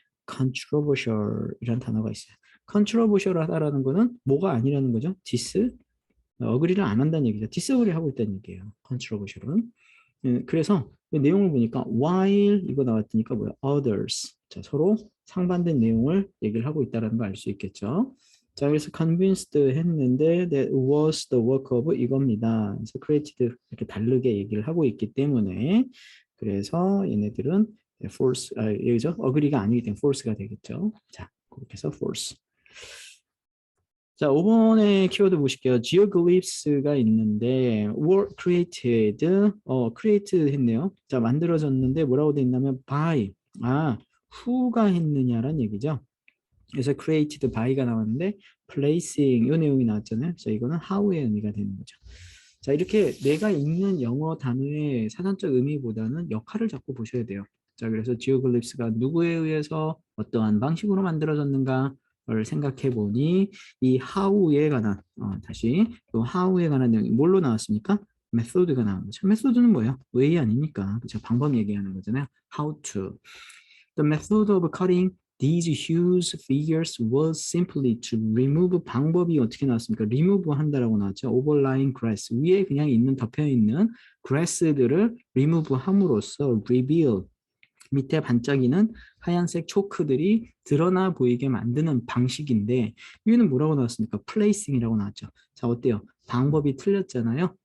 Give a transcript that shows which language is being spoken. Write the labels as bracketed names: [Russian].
[Korean] controversial이라는 단어가 있어요. controversial하다라는 거는 뭐가 아니라는 거죠. 어그리를 안 한다는 얘기죠. 디스어그리 하고 있다는 얘기예요. controversial은. 그래서 내용을 보니까 while 이거 나왔으니까 뭐야? [English] others. [Korean] 자, 서로 상반된 내용을 얘기를 하고 있다는 걸 알 수 있겠죠. [English] 자, 그래서 convinced 했는데 that was the work of [Korean] 이겁니다. 그래서 created 이렇게 다르게 얘기를 하고 있기 때문에 그래서 얘네들은 false, 여기죠? agree가 아니기 때문에 false가 되겠죠. 자, 그렇게 해서 false. 자, 5번의 키워드 보실게요. geoglyphs가 있는데 were created, create 했네요. 자, 만들어졌는데 뭐라고 돼 있냐면 by, who가 했느냐라는 얘기죠. 그래서 created by가 나왔는데 placing 이 내용이 나왔잖아요. 자, 이거는 how의 의미가 되는 거죠. 자, 이렇게 내가 읽는 영어 단어의 사전적 의미보다는 역할을 자꾸 보셔야 돼요. 자, 그래서 geoglyphs가 누구에 의해서 어떠한 방식으로 만들어졌는가 를 생각해 보니 이 how에 관한 다시 또 how에 관한 내용이 뭘로 나왔습니까? method가 나온 거죠. method는 뭐예요? way 아닙니까? 그렇죠? 방법 얘기하는 거잖아요. [English] how to. The method of cutting these huge figures was simply to remove [Korean] 방법이 어떻게 나왔습니까? remove 한다라고 나왔죠. overlying grass 위에 그냥 있는 덮여 있는 grass들을 remove 함으로써 reveal 밑에 반짝이는 하얀색 초크들이 드러나 보이게 만드는 방식인데 위에는 뭐라고 나왔습니까? 플레이싱이라고 나왔죠. 자, 어때요? 방법이 틀렸잖아요.